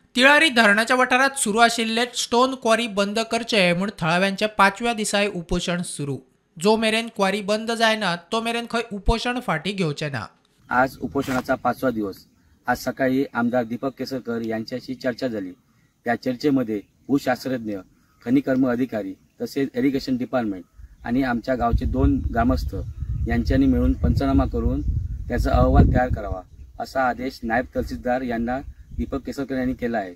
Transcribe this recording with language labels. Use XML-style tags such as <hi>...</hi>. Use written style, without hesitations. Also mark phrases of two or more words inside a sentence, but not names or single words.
<kok>तिळारी धरणाच्या वाठारात सुरू आशिल्ले स्टोन क्वॉरी बंद करचे म्हूण थळाव्यांचे 5व्या दिसाय उपोशण सुरू. जो मेरेन क्वॉरी बंद जायना तो मेरेन खंय उपोशण फाटी घेवचे ना.</kok> <mr>आज उपोषणाचा 5वा दिवस. आज सकाळी आमदार दीपक केसरकर यांच्याशी चर्चा झाली. त्या चर्चेमध्ये भूशास्त्रज्ञ, खनिकर्म अधिकारी तसेच</mr> <en>irrigation department</en> <mr>आणि आमच्या गावचे 2 ग्रामस्थ यांच्यानी मिळून पंचनामा करून त्याचा अहवाल तयार करावा असा आदेश नायब तहसीलदार यांना दीपक केसरकर यांनी केला आहे.</mr>